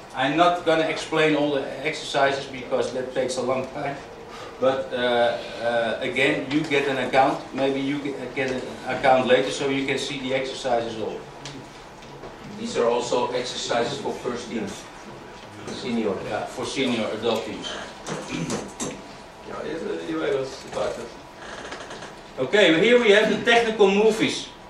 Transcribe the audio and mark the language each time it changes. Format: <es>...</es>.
<en>I'm not going to explain all the exercises because that takes a long time. But again, you get an account. Maybe you get an account later so you can see the exercises all. These are also exercises for first team, senior. Yeah, for senior adult teams.</en> <lt>Jo, ir įvairios situacijos.</lt> <en>Okay, here we have the technical movies.</en>